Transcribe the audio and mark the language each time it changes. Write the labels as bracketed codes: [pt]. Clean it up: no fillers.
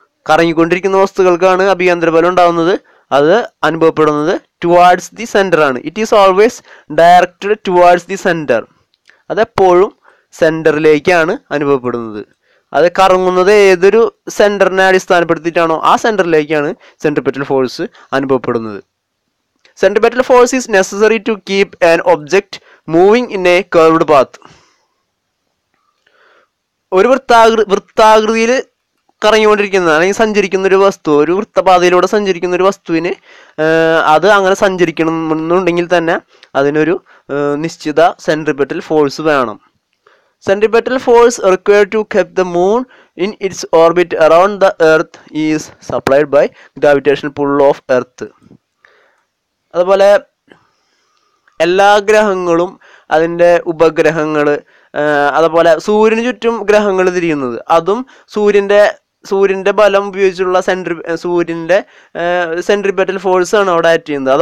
[ml] കറങ്ങിക്കൊണ്ടിരിക്കുന്ന വസ്തുക്കൾക്കാണ് അഭികേന്ദ്ര ബലം ഉണ്ടാകുന്നത്. അത് അനുഭവപ്പെടുന്നത് [en] towards the centre [ml] ആണ്. [en] It is always directed towards the centre. [ml] അതെപ്പോഴും സെൻറ്ററിലേക്കാണ് അനുഭവപ്പെടുന്നത്. അത് കറങ്ങുന്നത് ഏതൊരു സെൻറ്ററിനെ അടിസ്ഥാനപ്പെടുത്തിയിട്ടാണോ ആ സെൻറ്ററിലേക്കാണ് സെൻട്രിപെറ്റൽ ഫോഴ്സ് അനുഭവപ്പെടുന്നത്. [en] Centripetal force is necessary to keep an object moving in a curved path. [ml] ഒരു വൃത്താകൃതിയിൽ കറങ്ങിക്കൊണ്ടിരിക്കുന്ന അല്ലെങ്കിൽ സഞ്ചരിക്കുന്ന ഒരു വസ്തു, ഒരു വൃത്തപാതയിലൂടെ സഞ്ചരിക്കുന്ന ഒരു വസ്തുവിന് അത് അങ്ങനെ സഞ്ചരിക്കണമെന്നുണ്ടെങ്കിൽ തന്നെ അതിനൊരു നിശ്ചിത സെൻട്രിപെറ്റൽ ഫോഴ്സ് വേണം. [en] Centripetal force required to keep the moon in its orbit around the earth is supplied by gravitational pull of earth. [ml] അതുപോലെ എല്ലാ ഗ്രഹങ്ങളും അതിൻ്റെ ഉപഗ്രഹങ്ങൾ, അതുപോലെ സൂര്യന് ചുറ്റും ഗ്രഹങ്ങൾ തിരിയുന്നത് അതും സൂര്യൻ്റെ ബലം ഉപയോഗിച്ചുള്ള സൂര്യൻ്റെ സെൻട്രിപെറ്റൽ ഫോഴ്സ് ആണ് അവിടെ ആക്ട് ചെയ്യുന്നത്.